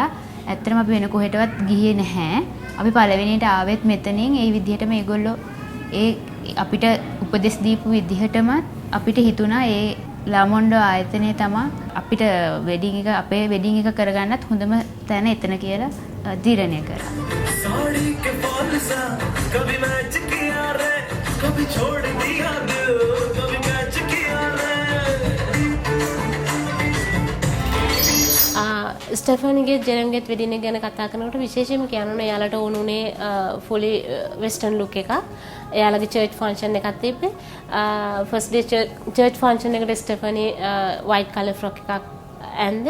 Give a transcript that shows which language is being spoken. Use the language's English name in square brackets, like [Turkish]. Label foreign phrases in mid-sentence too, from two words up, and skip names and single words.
[Sinhala] ඇත්තටම අපි වෙන කොහෙටවත් ගියේ නැහැ. අපි පළවෙනියට ආවෙත් මෙතනින් ඒ විදිහටම ඒගොල්ලෝ ඒ අපිට උපදෙස් දීපු විදිහටම අපිට හිතුණා ඒ ලාමොන්ඩෝ ආයතනයේ තමයි අපිට වෙඩින් එක අපේ වෙඩින් එක කරගන්නත් හොඳම තැන එතන කියලා තීරණය කරා. [Hindi] साड़ी के फॉल सा कभी मैच किया रे कभी छोड़ दिया दिल कभी मैच किया रे [Sinhala] ස්ටෙෆානිගේ ජෙරම්ගෙත් වෙඩින් එක ගැන කතා කරනකොට විශේෂයෙන්ම කියන්න එයාලට ඕනුනේ [English] fully western look [Sinhala] එකක්. එයාලගේ [English] church function [Sinhala] එකක් තිබ්බේ. [English] first day church function [Sinhala] එකට ස්ටෙෆානි [English] white colour frock [Sinhala] එකක් ඇන්දේ.